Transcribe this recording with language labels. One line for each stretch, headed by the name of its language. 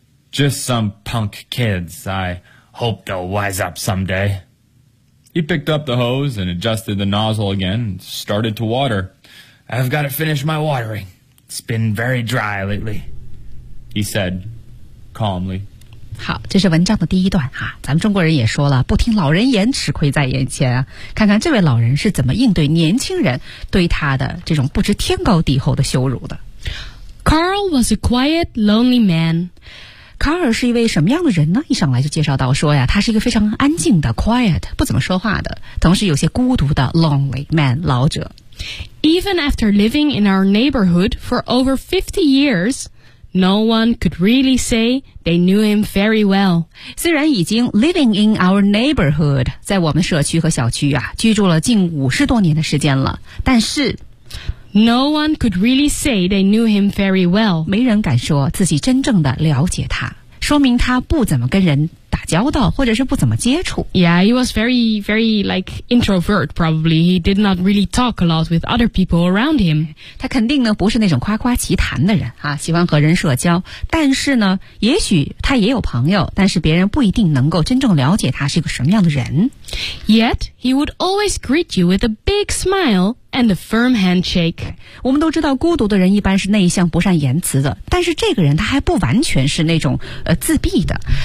English: "Just some punk kids. I hope they'll wise up someday." He picked up the hose and adjusted the nozzle again and started to water. "I've got to finish my watering. It's been very dry lately," he said calmly.
Chinese: 好，这是文章的第一段哈、啊。咱们中国人也说了，不听老人言，吃亏在眼前啊。看看这位老人是怎么应对年轻人对他的这种不知天高地厚的羞辱的。
English: Carl was a quiet, lonely man.
Chinese: 卡尔是一位什么样的人呢？一上来就介绍到说呀，他是一个非常安静的 quiet, 不怎么说话的，同时有些孤独的 lonely man, 老者。
English: Even after living in our neighborhood for over 50 years,No one could really say they knew him very well.
Chinese: 虽然已经
English: living in our neighborhood,
Chinese: 在我们社区和小区啊居住了近50多年的时间了。但是
English: No one could really say they knew him very well.
Chinese: 没人敢说自己真正的了解他。说明他不怎么跟人打交道或者是不怎么接触。
English: Yeah, he was very, very like introvert probably. He did not really talk a lot with other people around him.
Chinese: 他肯定呢不是那种夸夸其谈的人啊，喜欢和人社交。但是呢也许他也有朋友，但是别人不一定能够真正了解他是一个什么样的人。
English: Yet, he would always greet you with a big smile and a firm handshake.
Chinese: 我们都知道孤独的人一般是内向不善言辞的，但是这个人他还不完全是那种自闭的。